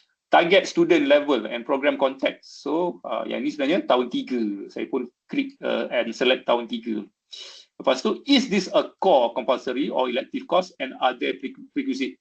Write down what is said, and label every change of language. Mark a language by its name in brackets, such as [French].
[English] Target student level and program context. [Malay] So yang ni sebenarnya tahun 3. Saya pun klik [English] and select [Malay] tahun 3. Lepas tu, [English] is this a core compulsory or elective course and are there prerequisite?